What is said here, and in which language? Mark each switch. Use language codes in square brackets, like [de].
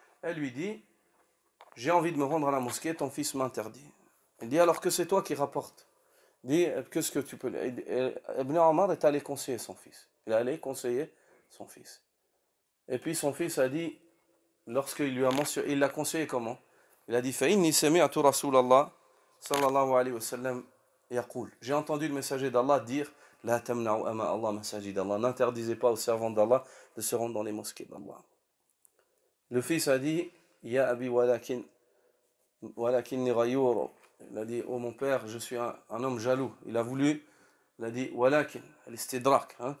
[fr] Elle lui dit j'ai envie de me rendre à la mosquée, ton fils m'interdit. Il dit alors que c'est toi qui rapportes. Il dit qu'est-ce que tu peux. Ibn Omar est allé conseiller son fils. Il est allé conseiller son fils. Et puis son fils a dit, lorsqu'il lui a mentionné, il l'a conseillé comment? Il a dit [ar] فَإِنِّي سَمِعْتُ رَسُولَ اللَّهِ صلى الله عليه وسلم يقول. [fr] J'ai entendu le messager d'Allah dire [ar] La tamna'u ama Allah masajid Allah. [fr] N'interdisez pas aux servants d'Allah de se rendre dans les mosquées d'Allah. Le fils a dit [ar] Ya abi walakinni ghayur. [fr] Il a dit oh mon père, je suis un homme jaloux. Il a dit [ar] walakin, al-istidrak.